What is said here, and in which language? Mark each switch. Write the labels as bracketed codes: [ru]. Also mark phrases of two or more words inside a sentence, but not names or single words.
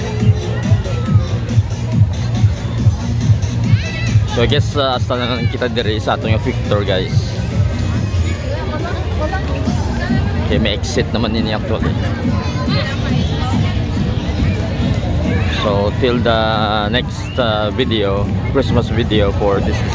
[hil] So I guess hasta na lang kita diri sa atong Victor, guys. Okay, may exit naman ini actually. [en] So till the next video, Christmas video for this December.